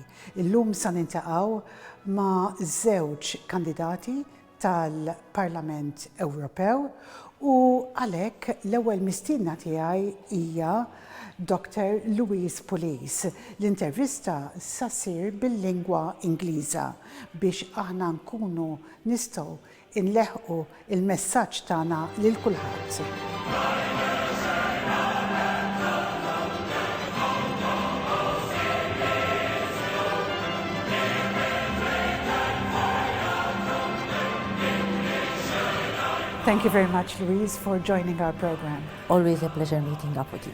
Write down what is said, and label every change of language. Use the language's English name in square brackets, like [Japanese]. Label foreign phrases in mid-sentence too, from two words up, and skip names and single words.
[Maltese] Illum se niltaqgħu ma' żewġ kandidati tal-Parlament Ewropew u għalhekk l-ewwel mistiedna tiegħi hija Dr. Louise Pulis. L-intervista sa ssir bil-lingwa Ingliża biex aħna nkunu nistgħu inleħqu il-messaġġ tagħna lil kulħadd. [English] Thank you very much, Louise, for joining our program. Always a pleasure meeting up with you.